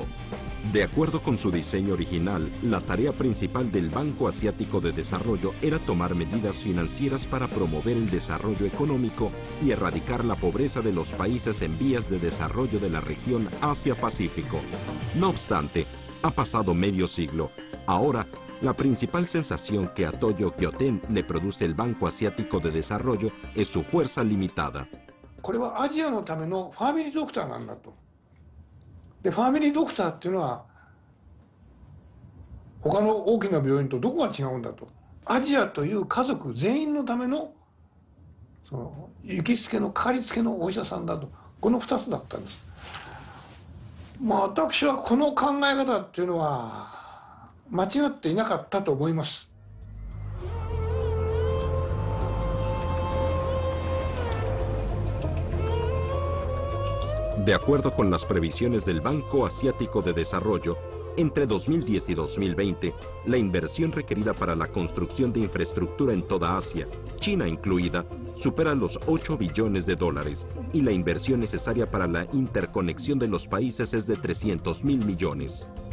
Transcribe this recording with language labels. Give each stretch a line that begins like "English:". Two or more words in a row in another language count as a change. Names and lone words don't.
Spanish: De acuerdo con su diseño original, la tarea principal del Banco Asiático de Desarrollo era tomar medidas financieras para promover el desarrollo económico y erradicar la pobreza de los países en vías de desarrollo de la región Asia-Pacífico. No obstante, ha pasado medio siglo. Ahora, la principal sensación que a Toyo Gyoten le produce el Banco Asiático de Desarrollo es su fuerza limitada.
Japanese: これはアジアのためのファミリードクターなんだと。で、ファミリードクターっていうのは他の大きな病院とどこが違うんだと。アジアという家族全員のためのその行きつけのかかりつけのお医者さんだと。この2つだったんです。まあ私はこの考え方っていうのは間違っていなかったと思います。
Spanish: De acuerdo con las previsiones del Banco Asiático de Desarrollo, entre 2010 y 2020, la inversión requerida para la construcción de infraestructura en toda Asia, China incluida, supera los 8 billones de dólares y la inversión necesaria para la interconexión de los países es de 300.000 millones.